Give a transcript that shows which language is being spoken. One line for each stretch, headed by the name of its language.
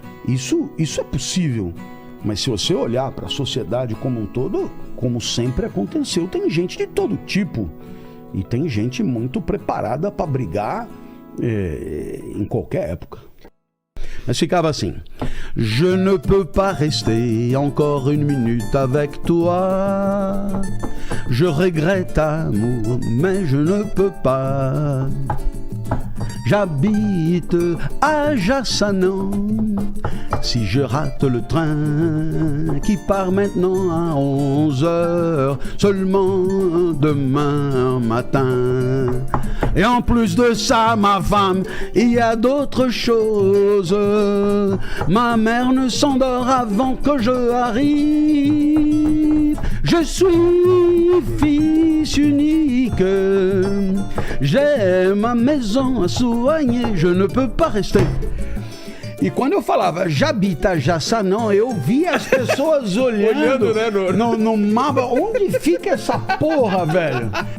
Portuguese: Isso é possível, mas se você olhar para a sociedade como um todo, como sempre aconteceu, tem gente de todo tipo e tem gente muito preparada para brigar em qualquer época. Mas ficava assim:
French: Je ne peux pas rester encore une minute avec toi. Je regrette amour, mais je ne peux pas. J'habite à Jassanan. Si je rate le train qui part maintenant à 11h, seulement demain matin. Et en plus de ça, ma femme, il y a d'autres choses. Ma mère ne s'endort avant que je arrive. Je suis fils unique. J'ai ma maison à soigner, je ne peux pas rester.
Portuguese: E quando eu falava Jabita, Jassanã, eu via as pessoas olhando né, no mapa. Onde fica essa porra, velho?